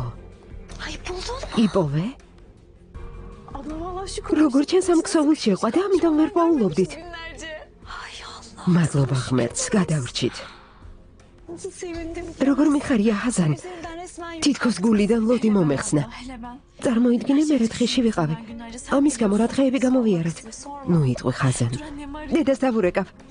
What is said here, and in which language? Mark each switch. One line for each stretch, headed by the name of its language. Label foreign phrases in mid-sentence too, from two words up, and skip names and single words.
Turkish: Ay buldun.
Georgian: იპოვე?
Turkish: Abla vallahi şükür.
Georgian: როგორ ჩანს ამ ქსოვილს შეყვა და ამიტომ ვერ პაულობდით.
Turkish: Günlerce. Ay Allah.
Georgian: მადლობა ღმერთს, გადავრჩით.
Turkish: Nasıl sevindim.
Georgian: როგორ მიხარია ჰაზან?
Turkish: Üzerinden resmen
Georgian: თითქოს გულიდან ლოდი მომეხსნა.
Turkish: Hele ben.
Georgian: წარმოიდგინე მე რთხეში ვიყავი. ამის გამო რა დღეები გამოვიარეთ. ნუ იტყვი ხაზან.
Turkish: Dur annem var.
Georgian: დედას დავურეკავ.